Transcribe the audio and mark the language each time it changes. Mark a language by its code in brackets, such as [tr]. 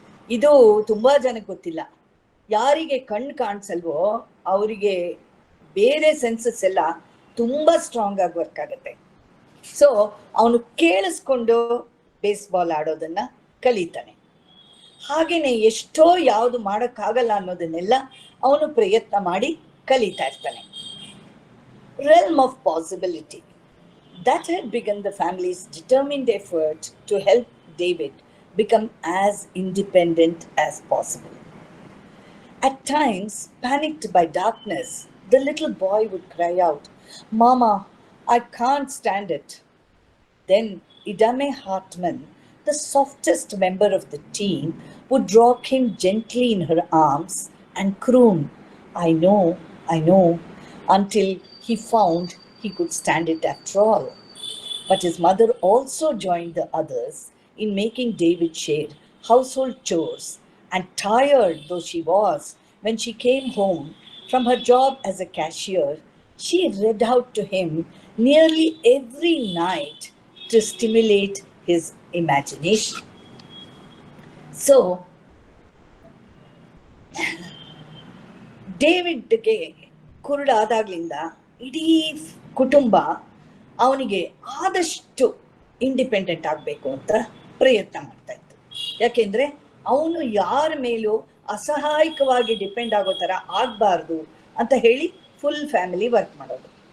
[kn] ಇದು ತುಂಬಾ ಜನಕ್ಕೆ ಗೊತ್ತಿಲ್ಲ. ಯಾರಿಗೆ ಕಣ್ಣು ಕಾಣಿಸಲ್ವೋ ಅವರಿಗೆ ಬೇರೆ ಸೆನ್ಸಸ್ ಎಲ್ಲ ತುಂಬಾ ಸ್ಟ್ರಾಂಗ್ ಆಗಿ ವರ್ಕ್ ಆಗುತ್ತೆ. ಸೊ ಅವನು ಕೇಳಿಸ್ಕೊಂಡು ಬೇಸ್ಬಾಲ್ ಆಡೋದನ್ನ ಕಲಿತಾನೆ. ಹಾಗೇನೆ ಎಷ್ಟೋ ಯಾವುದು ಮಾಡೋಕ್ಕಾಗಲ್ಲ ಅನ್ನೋದನ್ನೆಲ್ಲ ಅವನು ಪ್ರಯತ್ನ ಮಾಡಿ ಕಲಿತಾ ಇರ್ತಾನೆ. [en] Realm of possibility that had begun the family's determined effort to help David become as independent as possible. At times, panicked by darkness, the little boy would cry out, "Mama, I can't stand it." Then Idame Hartman, the softest member of the team, would rock him gently in her arms and croon, I know, until he found he could stand it after all. But his mother also joined the others in making David share household chores, and tired though she was, when she came home from her job as a cashier, she read out to him nearly every night to stimulate his imagination. [kn] So, ಡೇವಿಡ್ಗೆ ಕುರುಡಾದಾಗ್ಲಿಂದ ಇಡೀ ಕುಟುಂಬ ಅವನಿಗೆ ಆದಷ್ಟು independent ಆಗಬೇಕು ಅಂತ ಪ್ರಯತ್ನ ಮಾಡ್ತಾ ಇತ್ತು. ಯಾಕೆಂದ್ರೆ ಅವನು ಯಾರ ಮೇಲೂ ಅಸಹಾಯಕವಾಗಿ ಡಿಪೆಂಡ್ ಆಗೋ ಥರ ಆಗಬಾರ್ದು ಅಂತ ಹೇಳಿ ಫುಲ್ ಫ್ಯಾಮಿಲಿ ವರ್ಕ್ ಮಾಡೋದು.